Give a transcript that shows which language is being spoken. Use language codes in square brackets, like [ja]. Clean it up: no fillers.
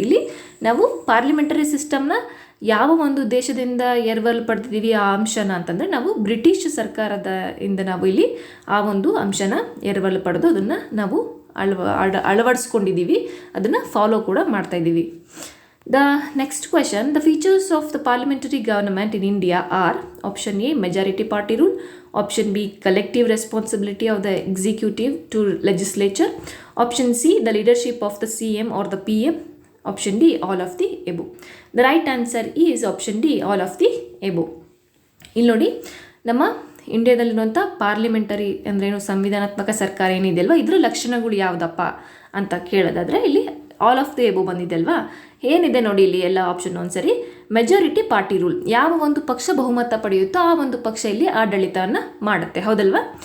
[kn] ಇಲ್ಲಿ ನಾವು ಪಾರ್ಲಿಮೆಂಟರಿ ಸಿಸ್ಟಮ್ನ ಯಾವ ಒಂದು ದೇಶದಿಂದ ಎರವಲು ಪಡೆದಿದ್ದೀವಿ ಆ ಅಂಶನ ಅಂತಂದರೆ ನಾವು ಬ್ರಿಟಿಷ್ ಸರ್ಕಾರದ ಇಂದ ನಾವು ಇಲ್ಲಿ ಆ ಒಂದು ಅಂಶನ ಎರವಲು ಪಡೆದು ಅದನ್ನು ನಾವು ಅಳವಡಿಸ್ಕೊಂಡಿದ್ದೀವಿ, ಅದನ್ನು ಫಾಲೋ ಕೂಡ ಮಾಡ್ತಾ ಇದ್ದೀವಿ. [en] The next question, the features of the parliamentary government in India are option A majority party rule, option B collective responsibility of the executive to legislature, option C the leadership of the CM or the PM, option D all of the above. The right answer is option D all of the above. [kn] ಇಲ್ಲಿ ನೋಡಿ, ನಮ್ಮ ಇಂಡಿಯಾದಲ್ಲಿರುವಂಥ parliamentary ಅಂದರೆ ಏನು ಸಂವಿಧಾನಾತ್ಮಕ ಸರ್ಕಾರ ಏನಿದೆ ಅಲ್ವಾ, ಇದರ ಲಕ್ಷಣಗಳು ಯಾವುದಪ್ಪ ಅಂತ ಕೇಳೋದಾದರೆ ಇಲ್ಲಿ [en] all of the above [kn] ಬಂದಿದೆ ಅಲ್ವಾ. ಏನಿದೆ ನೋಡಿ ಇಲ್ಲಿ ಎಲ್ಲ ಆಪ್ಷನ್ ಒಂದ್ಸರಿ. ಮೆಜಾರಿಟಿ ಪಾರ್ಟಿ ರೂಲ್, ಯಾವ ಒಂದು ಪಕ್ಷ ಬಹುಮತ ಪಡೆಯುತ್ತೋ ಆ ಒಂದು ಪಕ್ಷ ಇಲ್ಲಿ ಆಡಳಿತವನ್ನು ಮಾಡುತ್ತೆ, ಹೌದಲ್ವಾ.